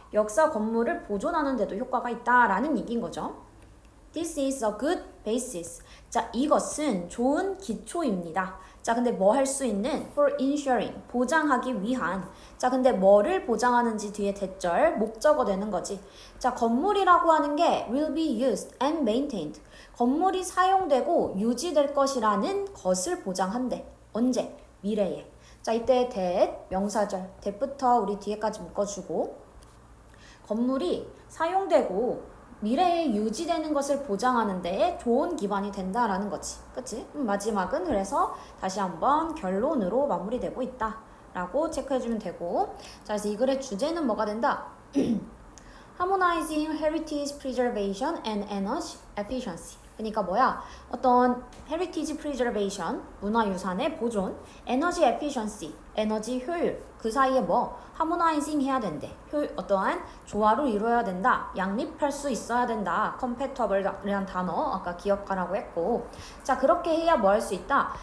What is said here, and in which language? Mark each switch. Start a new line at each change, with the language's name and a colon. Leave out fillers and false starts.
Korean: 역사 건물을 보존하는 데도 효과가 있다라는 얘기인 거죠.
English: This is a good basis.
Korean: 자, 이것은 좋은 기초입니다. 자, 근데 뭐 할 수 있는?
English: For ensuring.
Korean: 보장하기 위한. 자, 근데 뭐를 보장하는지 뒤에 대절, 목적어 되는 거지. 자, 건물이라고 하는 게
English: will be used and maintained.
Korean: 건물이 사용되고 유지될 것이라는 것을 보장한대. 언제? 미래에. 자, 이때 that, 명사절. that부터 우리 뒤에까지 묶어주고 건물이 사용되고 미래에 유지되는 것을 보장하는 데에 좋은 기반이 된다라는 거지. 그치? 마지막은 그래서 다시 한번 결론으로 마무리되고 있다 라고 체크해주면 되고 자, 그래서 이 글의 주제는 뭐가 된다?
English: Harmonizing Heritage Preservation and Energy Efficiency.
Korean: 그러니까 뭐야? 어떤
English: Heritage Preservation,
Korean: 문화유산의 보존,
English: Energy Efficiency,
Korean: 에너지 효율, 그 사이에 뭐? Harmonizing 해야 된대. 어떠한 조화를 이루어야 된다. 양립할 수 있어야 된다. Compatible이란 단어 아까 기억하라고 했고 자, 그렇게 해야 뭐 할 수 있다?